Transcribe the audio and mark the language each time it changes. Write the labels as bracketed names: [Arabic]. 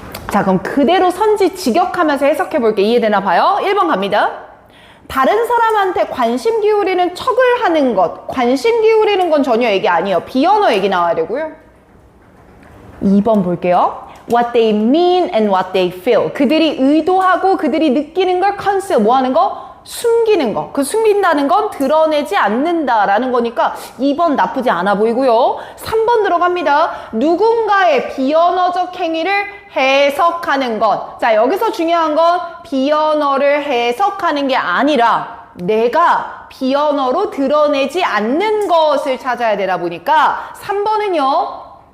[Korean] 자 그럼 그대로 선지 직역하면서 해석해 볼게. 이해되나 봐요. 1번 갑니다. 다른 사람한테 관심 기울이는 척을 하는 것. 관심 기울이는 건 전혀 얘기 아니에요. 비언어 얘기 나와야 되고요. 2번 볼게요. [English] What they mean and what they feel. [Korean] 그들이 의도하고 그들이 느끼는 걸 conceal, 뭐 하는 거? 숨기는 거. 그 숨긴다는 건 드러내지 않는다라는 거니까 2번 나쁘지 않아 보이고요. 3번 들어갑니다. 누군가의 비언어적 행위를 해석하는 것. 자, 여기서 중요한 건 비언어를 해석하는 게 아니라 내가 비언어로 드러내지 않는 것을 찾아야 되다 보니까 3번은요.